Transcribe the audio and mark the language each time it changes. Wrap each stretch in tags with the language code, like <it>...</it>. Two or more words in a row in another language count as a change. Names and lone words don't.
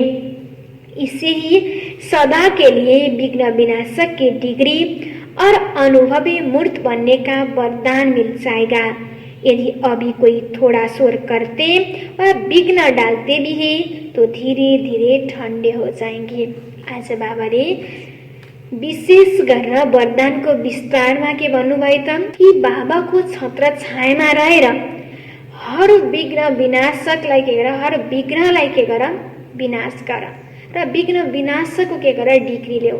<hi>इसे ही सदा के लिए विघ्न विनाशक की डिग्री और अनुभवी मूर्त बनने का वरदान मिल जाएगा। यदि अभी कोई थोड़ा शोर करते और विघ्न डालते भी है तो धीरे धीरे ठंडे हो जाएंगे।</hi> <ne>आज बाबाले विशेष गरेर वरदानको विस्तारमा के भन्नुभयो त कि बाबाको छत्र छायामा रहेर हर विघ्न विनाशकलाई के गर, हर विघ्नलाई के गर विनाश गर र विघ्न विनाशको के गर डिग्री ल्याऊ।</ne>